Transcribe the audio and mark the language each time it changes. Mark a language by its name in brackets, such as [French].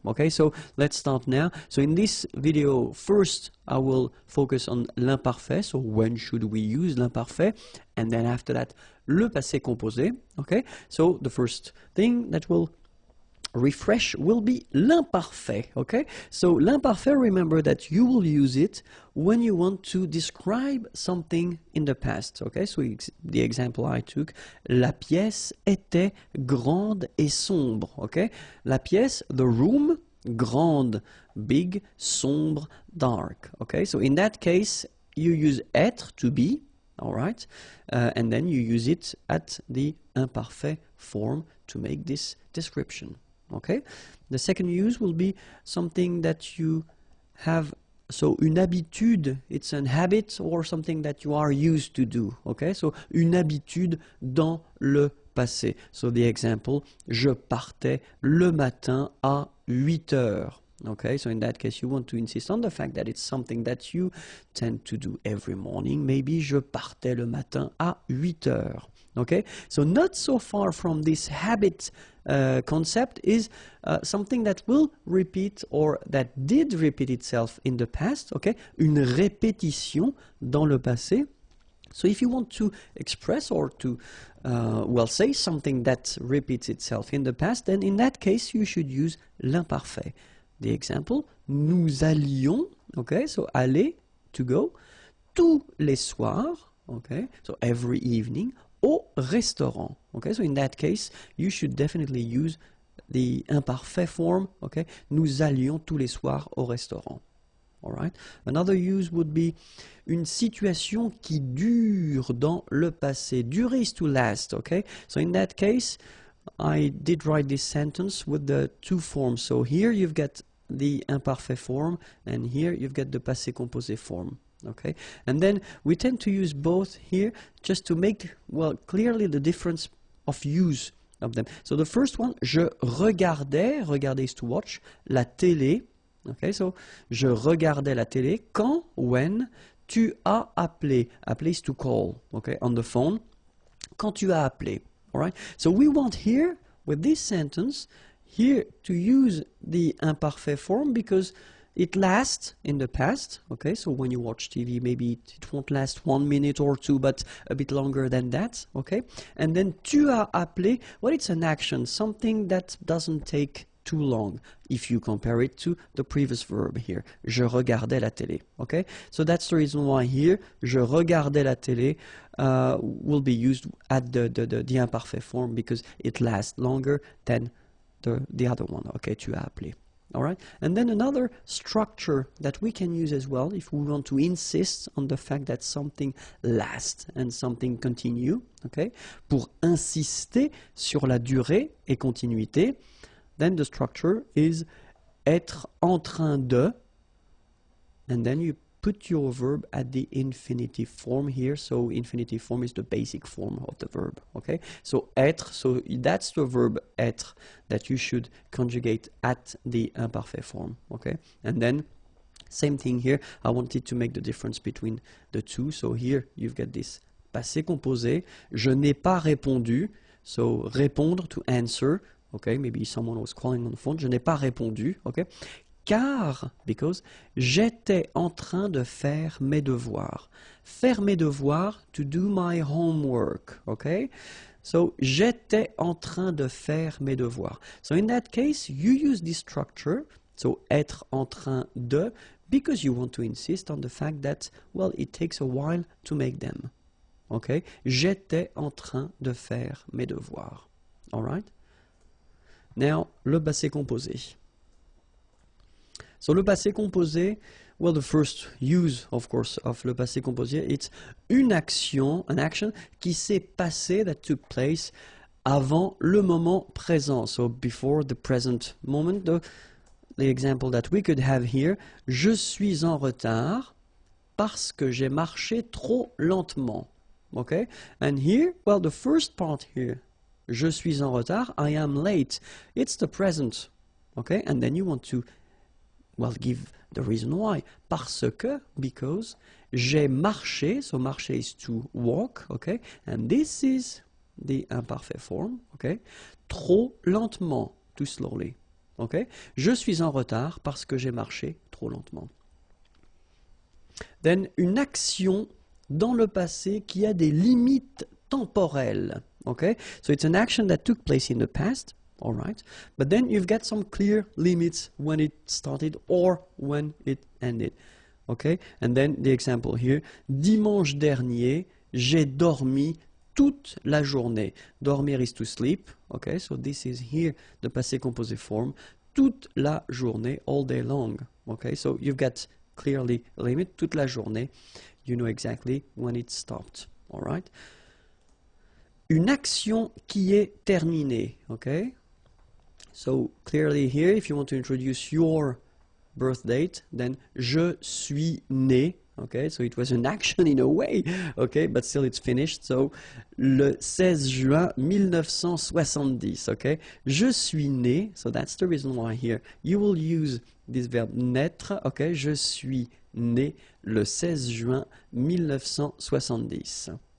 [English] Okay, so let's start now. So in this video, first I will focus on l'imparfait, so when should we use l'imparfait, and then after that le passé composé. Okay, so the first thing that will refresh will be l'imparfait, okay? So l'imparfait, remember that you will use it when you want to describe something in the past, okay? So the example I took, [French] la pièce était grande et sombre, [English] okay? La pièce, the room, grande, big, sombre, dark, okay? So in that case, you use être, to be, all right? And then you use it at the imparfait form to make this description, okay? The second use will be something that you have, so une habitude, it's an habit or something that you are used to do, okay? [French] So une habitude dans le passé. [English] So the example, [French] je partais le matin à 8 heures. [English] Okay, so in that case, you want to insist on the fact that it's something that you tend to do every morning. [French] Maybe je partais le matin à 8 heures. [English] Okay, so not so far from this habit concept is something that will repeat or that did repeat itself in the past. [French] Okay, une répétition dans le passé. [English] So if you want to express or to, well, say something that repeats itself in the past, then in that case, you should use l'imparfait. The example, nous allions, okay, so aller, to go, [French] tous les soirs, [English] okay, so every evening, [French] au restaurant, [English] okay, so in that case, you should definitely use the imparfait form, okay, [French] nous allions tous les soirs au restaurant, [English] all right. Another use would be [French] une situation qui dure dans le passé, [English] durer is to last, okay, so in that case, I did write this sentence with the two forms. So here you've got the imparfait form, and here you've got the passé composé form. Okay, and then we tend to use both here just to make, well, clearly the difference of use of them. So the first one, [French] je regardais, [English] regarder is to watch, [French] la télé. Okay, so je regardais la télé quand, when, tu as appelé. [English] Appeler is to call, okay, on the phone. [French] Quand tu as appelé. [English] All right. So we want here, with this sentence, here to use the imparfait form because it lasts in the past. Okay, so when you watch TV, maybe it won't last 1 minute or two, but a bit longer than that. Okay, and then [French] tu as appelé, [English] well, it's an action, something that doesn't take too long if you compare it to the previous verb here. [French] Je regardais la télé. [English] Okay, so that's the reason why here, [French] je regardais la télé [English] will be used at the imparfait form because it lasts longer than the other one. Okay, [French] tu as appelé. [English] All right, and then another structure that we can use as well if we want to insist on the fact that something lasts and something continue. [French] Okay, pour insister sur la durée et continuité. [English] Then the structure is [French] être en train de, [English] and then you put your verb at the infinitive form here. So infinitive form is the basic form of the verb, okay? So être, so that's the verb être that you should conjugate at the imparfait form, okay? And then same thing here. I wanted to make the difference between the two. So here you've got this passé composé. [French] Je n'ai pas répondu. [English] So répondre, to answer. Okay, maybe someone was calling on the phone. [French] Je n'ai pas répondu. Okay, car, because j'étais en train de faire mes devoirs. Faire mes devoirs, [English] to do my homework. [French] Okay, so j'étais en train de faire mes devoirs. [English] So in that case, you use this structure. So [French] être en train de, [English] because you want to insist on the fact that, well, it takes a while to make them. [French] Okay, j'étais en train de faire mes devoirs. [English] All right. Now, le passé composé. So, le passé composé, well, the first use, of course, of le passé composé, it's [French] une action, [English] an action [French] qui s'est passé, [English] that took place [French] avant le moment présent. [English] So, before the present moment, the example that we could have here, [French] je suis en retard parce que j'ai marché trop lentement. [English] Okay? And here, well, the first part here, [French] je suis en retard, [English] I am late. It's the present, okay? And then you want to, well, give the reason why. [French] Parce que, [English] because, [French] j'ai marché, [English] so marcher is to walk, okay? And this is the imparfait form, okay? [French] Trop lentement, [English] too slowly, okay? [French] Je suis en retard parce que j'ai marché trop lentement. Then, une action dans le passé qui a des limites temporelles. [English] Okay, so it's an action that took place in the past, all right, but then you've got some clear limits when it started or when it ended. Okay, and then the example here, [French] dimanche dernier, j'ai dormi toute la journée. [English] Dormir is to sleep, okay, so this is here the passé composé form, [French] toute la journée, [English] all day long. Okay, so you've got clearly a limit, toute la journée. you know exactly when it stopped. All right? [French] Une action qui est terminée. [English] Okay? So clearly here, if you want to introduce your birth date, then [French] je suis né. [English] Okay, so it was an action in a way, okay, but still it's finished. So, [French] le 16 juin 1970, [English] okay, je suis né, so that's the reason why here you will use this verb naître, okay, [French] je suis né le 16 juin 1970.